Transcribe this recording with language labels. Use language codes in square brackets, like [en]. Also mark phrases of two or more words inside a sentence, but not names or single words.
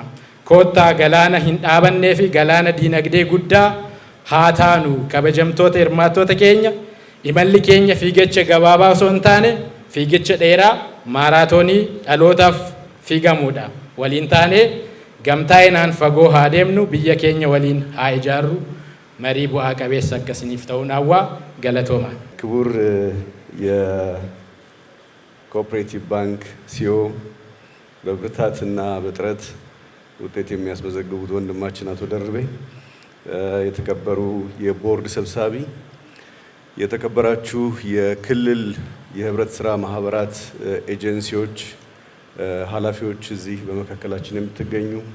[om] Koottaa galaana hin dhaabannee fi galaana diinagdee guddaa haa taanu. Kabajamtoota hirmaattoota keenya, imalli keenya fiigicha gabaabaa osoo hin taane fiigicha dheeraa maaraatoonii dhalootaaf fiigamuudha. Waliin taanee gamtaa'inaan fagoo haa deemnu, biyya keenya waliin haa ijaarru. መሪ ቡአ ቀቤስ አከስኒፍ ተውናዋ ገለቶማ [am] ክቡር የኮኦፐሬቲቭ ባንክ ሲኦ በብርታትና በጥረት ውጤት የሚያስመዘግቡት ወንድማችን አቶ ደርቤ፣ የተከበሩ የቦርድ ሰብሳቢ፣ የተከበራችሁ የክልል የህብረት ስራ ማህበራት ኤጀንሲዎች ኃላፊዎች፣ እዚህ በመካከላችን የምትገኙ